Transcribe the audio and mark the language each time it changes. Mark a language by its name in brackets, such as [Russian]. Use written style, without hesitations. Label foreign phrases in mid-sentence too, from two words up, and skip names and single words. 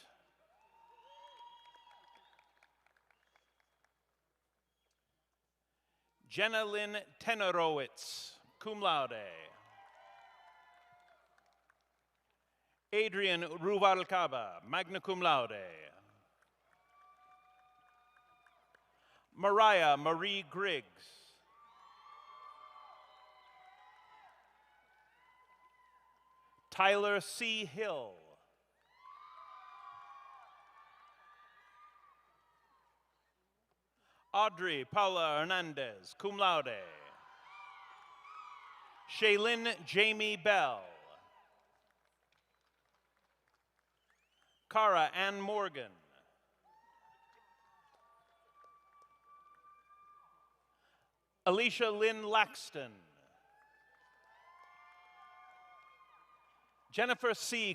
[English] Jenna Lynn Tenorowitz, [Latin] cum laude. [English] Adrian Ruvalcaba, [Latin] magna cum laude. [English] Mariah Marie Griggs. Tyler C. Hill. Audrey Paula Hernandez, [Latin] cum laude. [English] Shaylin Jamie Bell. Cara Ann Morgan. Alicia Lynn Laxton. Jennifer C.